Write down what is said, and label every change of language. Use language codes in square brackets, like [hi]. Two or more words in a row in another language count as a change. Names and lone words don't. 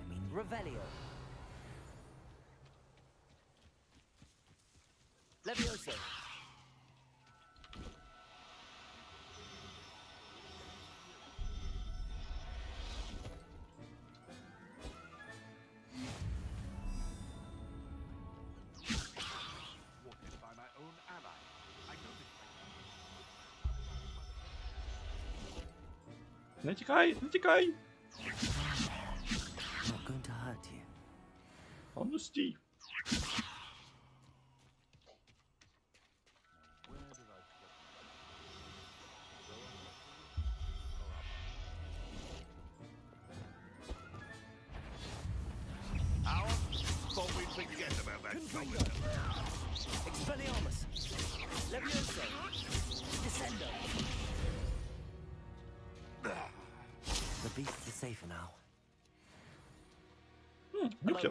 [en] Revelio. Levioso. Thwarted by my own ally. I don't expect [uk] Не тікай, не тікай! [en] Not going to hurt you. [uk] А ну стій. [en] How thought we'd forget about that goblin. Expelliarmus. Levioso. Descendo. The beasts are safer now. Hello, Нюхер.